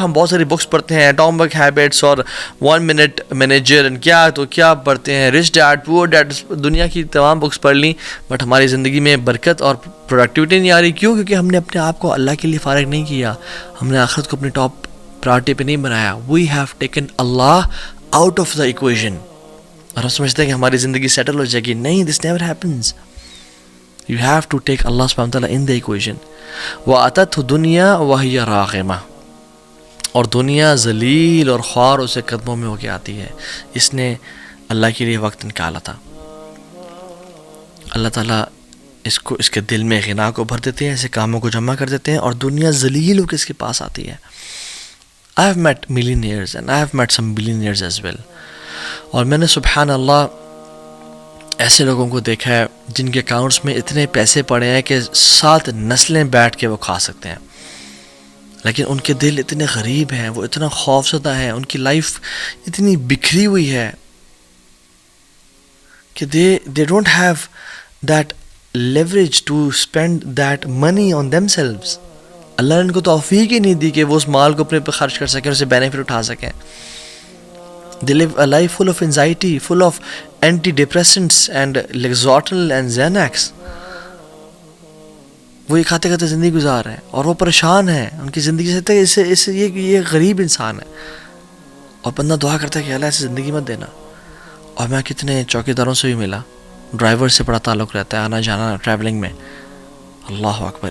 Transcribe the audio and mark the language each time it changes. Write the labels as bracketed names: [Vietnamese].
[Urdu] ہم بہت ساری بکس پڑھتے ہیں، ایٹامک ہیبٹس اور 1 منٹ مینیجر، کیا پڑھتے ہیں، رچ ڈیڈ پور ڈیڈ، دنیا کی تمام بکس پڑھ لیں، بٹ ہماری زندگی میں برکت اور پروڈکٹیوٹی نہیں آ رہی. کیوں؟ کیونکہ ہم نے اپنے آپ کو اللہ کے لیے فارغ نہیں کیا، ہم نے آخرت کو اپنی ٹاپ پرائرٹی پہ نہیں بنایا. [English] we have taken Allah out of the equation, [Urdu] اور ہم سمجھتے ہیں کہ ہماری زندگی سیٹل ہو جائے گی. [English] نہیں، this never happens. You have to take Allah subhanahu wa ta'ala in the equation. [Arabic] وَأَتَتْهُ دُنْيَا وَهِيَ رَاغِمَةٌ، [Urdu] اور دنیا ذلیل اور خوار اسے قدموں میں ہو کے آتی ہے. اس نے اللہ کے لیے وقت نکالا تھا. اللہ تعالیٰ اس کے دل میں غنا کو بھر دیتے ہیں، ایسے کاموں کو جمع کر دیتے ہیں، اور دنیا ذلیل ہو کے اس کے پاس آتی ہے. [English] I have met millionaires and I have met some billionaires as well. [Urdu] اور میں نے سبحان اللہ ایسے لوگوں کو دیکھا ہے جن کے اکاؤنٹس میں اتنے پیسے پڑے ہیں کہ 7 نسلیں بیٹھ کے وہ کھا سکتے ہیں، لیکن ان کے دل اتنے غریب ہیں، وہ اتنا خوفزدہ ہیں، ان کی لائف اتنی بکھری ہوئی ہے کہ [English] they don't have that leverage to spend that money on themselves. [Urdu] اللہ نے ان کو توفیق ہی نہیں دی کہ وہ اس مال کو اپنے پہ خرچ کر سکیں، اسے بینیفٹ اٹھا سکیں. [English] They live a life full of anxiety, full of antidepressants and Lexotanil and Xanax. [Urdu] وہ یہ کھاتے کھاتے زندگی گزار رہے ہیں اور وہ پریشان ہیں. ان کی زندگی سے یہ غریب انسان ہے، اور بندہ دعا کرتا ہے کہ اللہ ایسی زندگی مت دینا. اور میں کتنے چوکیداروں سے بھی ملا، ڈرائیور سے بڑا تعلق رہتا ہے، آنا جانا ٹریولنگ میں. اللہ اکبر.